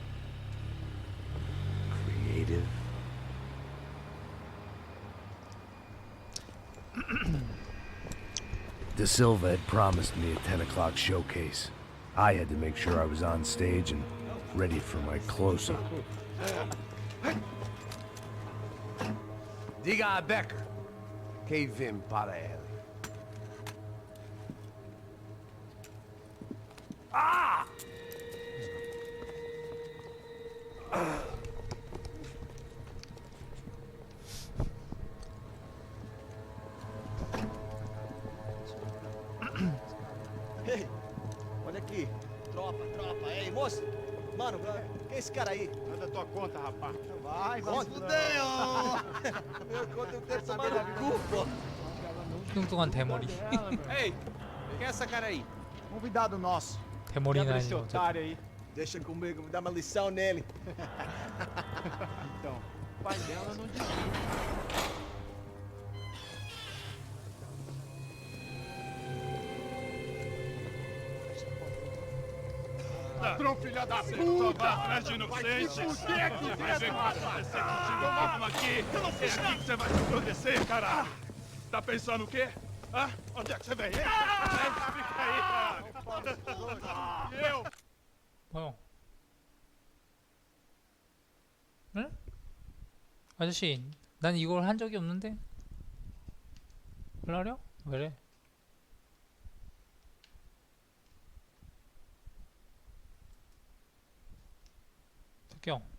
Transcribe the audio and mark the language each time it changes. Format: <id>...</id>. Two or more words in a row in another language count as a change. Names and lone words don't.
<en>Creative? De Silva had promised me a 10 o'clock showcase. I had to make sure I was on stage and ready for my close-up.</en> <pt>Diga a Becker. Que vim para ele. Ah! Ei, olha aqui. Tropa. Ei, moço. Mano, quem é esse cara aí? Manda tua conta, rapaz. Vai se fuder, ó. Meu conta, eu quero tomar no cu, pô.</pt> <ko>뚱뚱한 대머리.</ko> <pt>Ei, quem é essa cara aí? Convidado nosso.</pt> <ko>대머리는</ko> <pt>Quebra esse</pt> <ko>아니고 어쨌든.</ko> <pt>otário aí. Deixa comigo, me dá uma lição nele. Então, o pai dela não devia. Ladrão, filha da puta! Vai atrás de inocente! Vai ver o que vai acontecer contigo mesmo aqui! Eu não fiz nada! O que você vai se acontecer, cara? Tá pensando o quê? Hã? Onde é que você vem? Fica aí, cara! Eu!</pt> <ko>뭐요? 응? 아저씨, 난 이걸 한 적이 없는데? 별나려? 왜래? 특경.</ko>